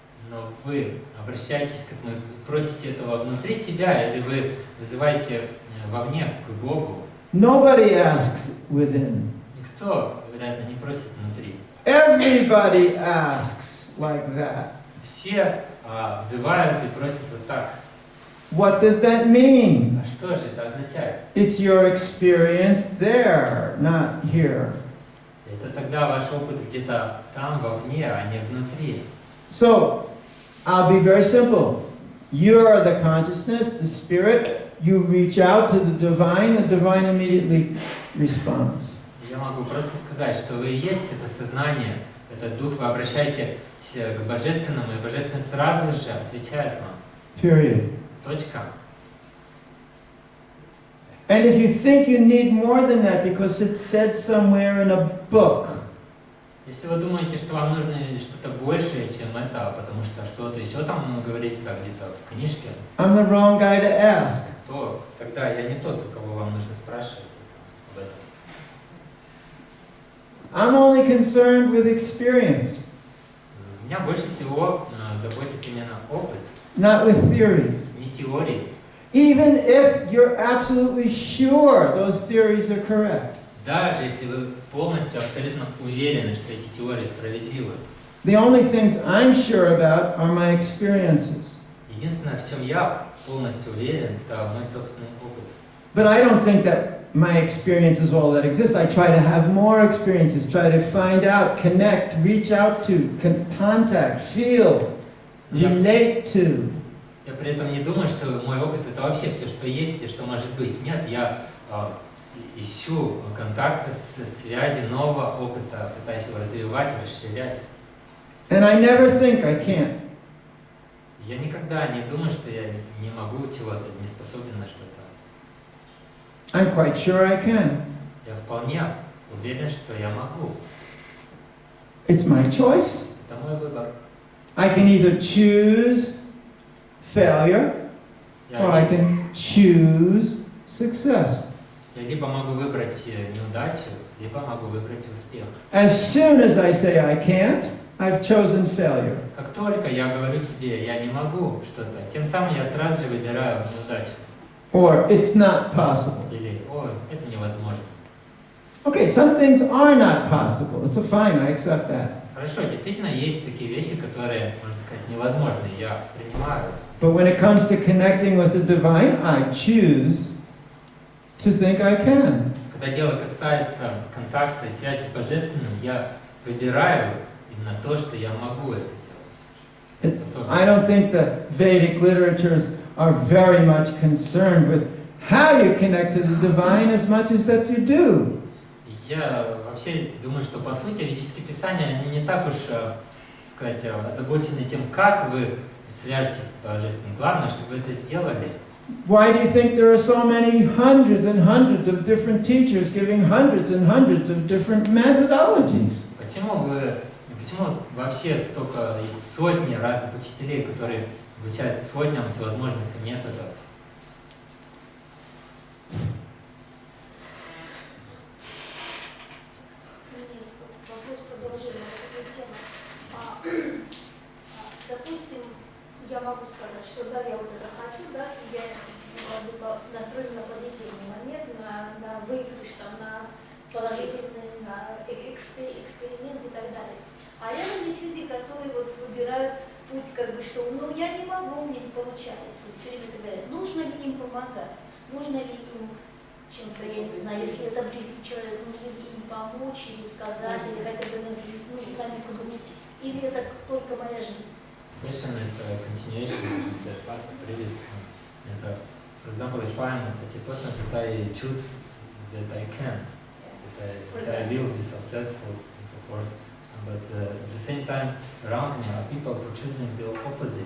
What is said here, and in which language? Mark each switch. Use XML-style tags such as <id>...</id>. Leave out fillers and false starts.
<ru>Но вы обращаетесь к этому, просите этого внутри себя, или вы вызываете вовне, к Богу?</ru> <en>Nobody asks within.</en> <ru>Никто, вероятно, не просит внутри.</ru> <en>Everybody asks like that.</en> <ru>Все взывают и просят вот так.</ru> <en>What does that mean?</en> <ru>А что же это означает?</ru> <en>It's your experience there, not here.</en> <ru>Это тогда ваш опыт где-то там, вовне, а не внутри.</ru> <en>So, I'll be very simple. You are the consciousness, the spirit. You reach out to the divine immediately responds.</en> <ru>Я могу просто сказать, что вы есть это сознание, этот дух, вы обращаетесь к Божественному, и Божественное сразу же отвечает вам.</ru> <en>Period.</en> <ru>Точка.</ru> <en>And if you think you need more than that because it's said somewhere in a book,</en> <ru>Если вы думаете, что вам нужно что-то большее, чем это, потому что что-то еще там говорится где-то в книжке,</ru> <en>I'm the wrong guy to ask.</en> <ru>то тогда я не тот, у кого вам нужно спрашивать об этом.</ru> <en>I'm only concerned with experience,</en> <ru>Меня больше всего заботит именно опыт,</ru> <en>not with theories.</en> <ru>не теории.</ru> <en>Even if you're absolutely sure those theories are correct.</en> <ru>Даже если вы полностью, абсолютно уверены, что эти теории справедливы.</ru> <en>The only things I'm sure about are my experiences.</en> <ru>Единственное, в чем я полностью уверен, это мой собственный опыт.</ru> <en>But I don't think that my experience is all that exists. I try to have more experiences, try to find out, connect, reach out to, contact, feel, relate to.</en> <ru>Я при этом не думаю, что мой опыт это вообще все, что есть и что может быть. Нет, я ищу контакты, связи, нового опыта, пытаюсь его развивать, расширять.</ru> <en>And I never think I can't.</en> <ru>Я никогда не думаю, что я не могу чего-то, не способен на что-то.</ru> <en>I'm quite sure I can.</en> <ru>Я вполне уверен, что я могу.</ru> <en>It's my choice.</en> <ru>Это мой выбор.</ru> <en>I can either choose failure or I</en> <ru>Я,</ru> <en>can choose success.</en> <ru>я либо могу выбрать неудачу, либо могу выбрать успех.</ru> <en>As soon as I say I can't, I've chosen failure.</en> <ru>Как только я говорю себе, я не могу что-то, тем самым я сразу же выбираю неудачу.</ru> <en>Or it's not possible.</en> <ru>Или, ой, это невозможно.</ru> <en>Okay, some things are not possible. It's fine, I accept that.</en> <ru>Хорошо, действительно есть такие вещи, которые, можно сказать, невозможны, я принимаю это.</ru> <en>But when it comes to connecting with the divine, I choose to think I can.</en> <ru>Когда дело касается контакта и связи с Божественным, я выбираю именно то, что я могу это делать.</ru> <en>I don't think the Vedic literatures are very much concerned with how you connect to the divine as much as that you do.</en> <ru>Я вообще думаю, что по сути ведические писания, они не так уж, сказать, озабочены тем, как вы свяжетесь с Божественным. Главное, чтобы вы это сделали.</ru> <en>Why do you think there are so many hundreds and hundreds of different teachers giving hundreds and hundreds of different methodologies?</en> <ru>Почему вообще столько, есть сотни разных учителей, которые обучают сотням всевозможных методов? Вопрос продолжения этой темы. Допустим, я могу сказать, что да, я вот это хочу, да, и я настроена на позитивный момент, на выигрыш, там, на положительный, на эксперимент и так далее. А рядом есть люди, которые вот выбирают путь, как бы, что ну я не могу, мне не получается. Все время говорят, нужно ли им помогать, нужно ли им чем-то, я не знаю, если это близкий человек, нужно ли им помочь или сказать, или хотя бы намекнуть, или это только моя жизнь.</ru> <en>Question is a continuation of the past previous one. And, for example, if I am such a person that I choose that I can, that I will be successful and so forth, but at the same time around me are people who are choosing the opposite.</en>